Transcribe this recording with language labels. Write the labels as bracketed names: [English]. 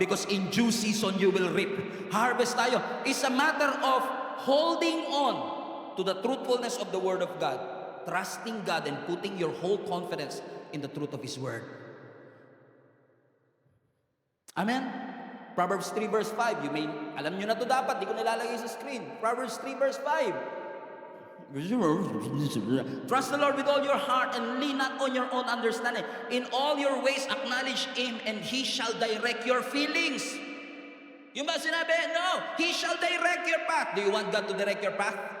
[English] Because in due season, you will reap. [Filipino] Harvest tayo. [English] It's a matter of holding on to the truthfulness of the Word of God. Trusting God and putting your whole confidence in the truth of His Word. Amen? Proverbs 3 verse 5. [Filipino] Alam nyo na to dapat, di ko nilalagay sa screen. [English] Proverbs 3 verse 5. Trust the Lord with all your heart and lean not on your own understanding. In all your ways acknowledge Him and He shall direct your feelings. [Filipino] Yung ba sinabi? [English] No, He shall direct your path. Do you want God to direct your path?